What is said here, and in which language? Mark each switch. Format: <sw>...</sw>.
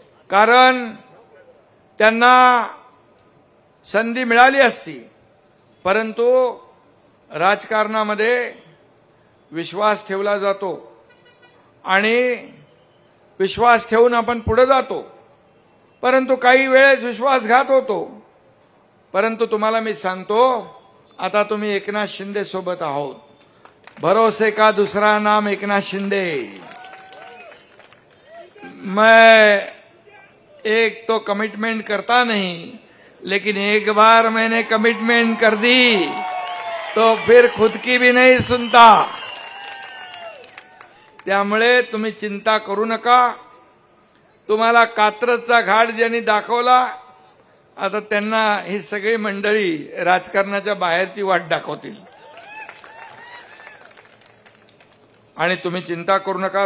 <mr>कारण त्यांना संधी मिळाली असती, परंतु राजकारणामध्ये विश्वास ठेवला जातो आणि विश्वास ठेवून आपण पुढे जातो, परंतु काही वेळेस विश्वासघात होतो। परंतु तुम्हाला मी सांगतो, आता तुम्ही एकनाथ शिंदे सोबत आहोत।</mr> <hi>भरोसे का दूसरा नाम एकनाथ शिंदे। मैं एक तो कमिटमेंट करता नहीं, लेकिन एक बार मैंने कमिटमेंट कर दी तो फिर खुद की भी नहीं सुनता।</hi> <mr>त्यामुळे तुम्ही चिंता करू नका। तुम्हाला कात्रजचा घाट ज्यांनी दाखवला, आता त्यांना ही सगळी मंडळी राजकारणाच्या बाहेरची वाट दाखवतील आणि तुम्ही चिंता करू नका।</mr>